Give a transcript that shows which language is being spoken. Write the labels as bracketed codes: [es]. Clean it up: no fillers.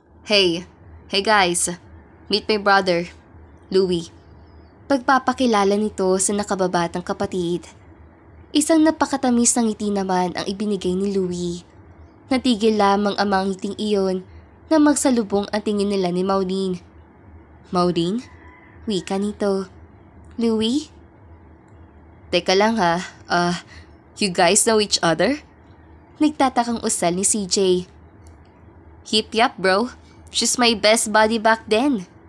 [en] Hey guys, meet my brother, Louie." [tl] Pagpapakilala nito sa nakababatang kapatid. Isang napakatamis na ngiti naman ang ibinigay ni Louie. Natigil lamang ang mga ngiting iyon na magsalubong ang tingin nila ni Maureen. "Maureen?" Wika nito. "Louie?" "Teka lang [en] you guys know each other?" [tl] Nagtatakang usal ni CJ. [en] "Hip yap bro, she's my best buddy back then."